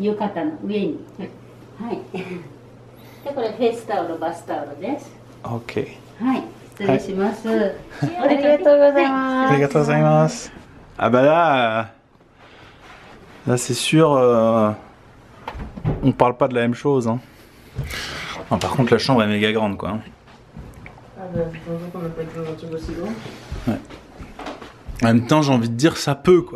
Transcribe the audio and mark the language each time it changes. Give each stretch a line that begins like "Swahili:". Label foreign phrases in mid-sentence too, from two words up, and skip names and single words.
Japanese: 浴衣の上に。はい。でこれフェイスタオルバスタオルです。 OK。はい、失礼します。ありがとうございます。ありがとうございます。
French: Ah bah là c'est sûr, on parle pas de la même chose. Hein. Non, par contre la chambre est méga grande quoi. Ouais. En même temps j'ai envie de dire ça peut quoi.